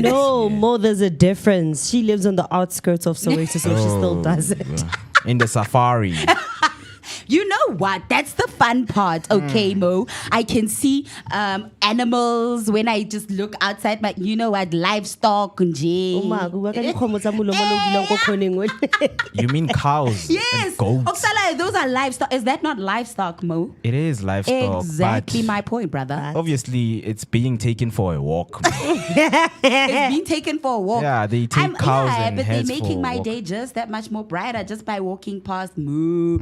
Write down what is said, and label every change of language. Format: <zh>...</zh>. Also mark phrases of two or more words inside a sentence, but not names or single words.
<en>No, Mo, there's a difference. She lives on the outskirts of Soweto, so she still does it. In the safari. You know what? That's the fun part, okay, Mo? I can see animals when I just look outside my, livestock.</en> <zu>Nje.</zu> <st>Uma, kuwa ka dikgomo tsa molomo le o dulang ko corner-eng wele.</st> <en>You mean cows Yes. and goats? Oksala, those are livestock. Is that not livestock, Mo? It is livestock, Exactly but my point, brother. obviously it's being taken for a walk. It's being taken for a walk. Yeah, they take cows and but they're heads making for a my walk. day just that much more brighter just by walking past Moo.</en>